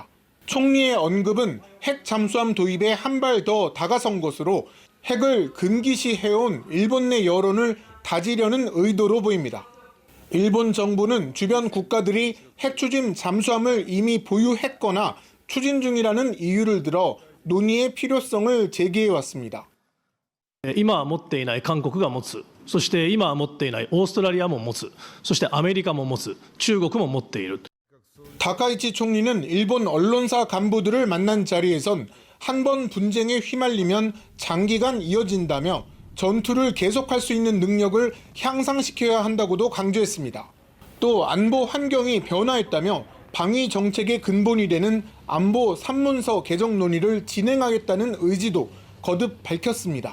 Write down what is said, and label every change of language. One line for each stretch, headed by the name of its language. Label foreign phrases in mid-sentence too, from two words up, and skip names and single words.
Korean: 총리의 언급은 핵 잠수함 도입에 한 발 더 다가선 것으로 핵을 금기시해온 일본 내 여론을 다지려는 의도로 보입니다. 일본 정부는 주변 국가들이 핵추진 잠수함을 이미 보유했거나 추진 중이라는 이유를 들어 논의의 필요성을 제기해왔습니다.
Japanese: 今は持っていない韓国が持つ、そして今は持っていないオーストラリアも持つ、そしてアメリカも持つ、中国も持っている。
Korean: 다카이치 총리는 일본 언론사 간부들을 만난 자리에선 한 번 분쟁에 휘말리면 장기간 이어진다며 전투를 계속할 수 있는 능력을 향상시켜야 한다고도 강조했습니다. 또 안보 환경이 변화했다며 방위 정책의 근본이 되는 안보 산문서 개정 논의를 진행하겠다는 의지도 거듭 밝혔습니다.